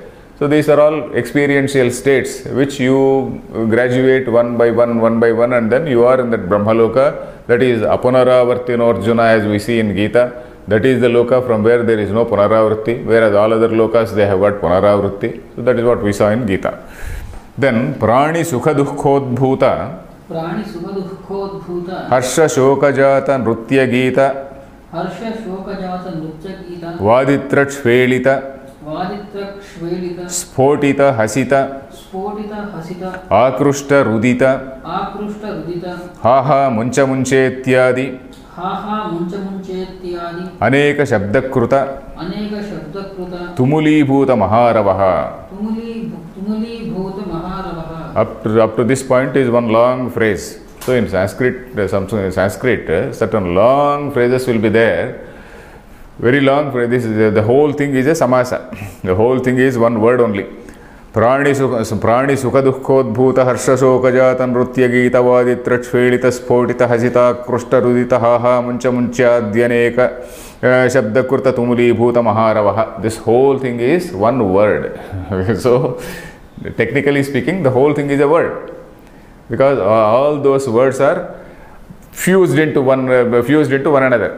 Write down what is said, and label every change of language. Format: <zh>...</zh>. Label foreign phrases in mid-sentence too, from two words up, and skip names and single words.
<en>So these are all experiential states which you graduate one by one, and then you are in that Brahmaloka. That is Apunaravartino Arjuna, as we see in Gita. That is the loka from where there is no Punaravarti, whereas all other lokas they have got Punaravarti. So that is what we saw in Gita.</en> <sa>Then Prani Sukha Dukkhodbhuta, Harsha Shokajata Nrutya Gita, Vaditra Shvelita, Shvelita, Spotita Hasita, Spotita Hasita, Akrushta Rudita, Akrushta Rudita, Haha Muncha Munchetyadi, Haha Muncha Munchetyadi, Aneka Shabdakruta, Aneka Shabdakruta, Tumuli Bhuta Maharavaha. Tumuli Bhuta Maharavaha.</sa> <en>Up to this point is one long phrase. So in Sanskrit, certain long phrases will be there. Very long phrase. This is the whole thing is a samasa. The whole thing is one word only.</en> <sa>Prani sukha dukkhodbhuta harsha shoka jata nrutya gita vaditra shvelita spotita hasita krushta rudita haha muncha munchadyaneka shabdakruta tumuli bhuta maharavaha.</sa> <en>This whole thing is one word. So technically speaking, the whole thing is a word, because all those words are fused into one another.</en>